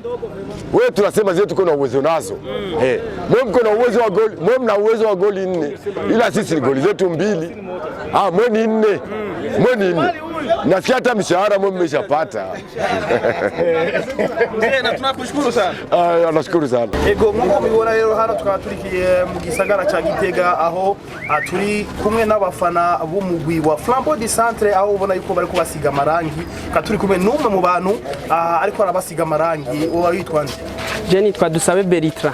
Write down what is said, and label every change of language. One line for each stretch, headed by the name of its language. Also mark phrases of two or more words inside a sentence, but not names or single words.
Swahili: Wewe tunasema zetu tuko na uwezo nazo. Mwe mko na uwezo wa goli, mwe mna uwezo wa goli 4. Ila sisi ni goli zetu 2. Mwe ni 4. Mwe ni 4. Nasikia hata mshahara mwe mmeshapata. Na tunakushukuru sana. Nashukuru sana.
Rundi: Ego nkuko mubibona rero hano tukaba turikiye mu gisagara ca Gitega aho turi kumwe n'abafana b'umugwi wa Flambeau du Centre aho ubona yuko bari kubasiga amarangi turi kumwe n'umwe mu bantu ariko arabasiga amarangi uba yitwa nde? Je nitwa Dusabe Beritra.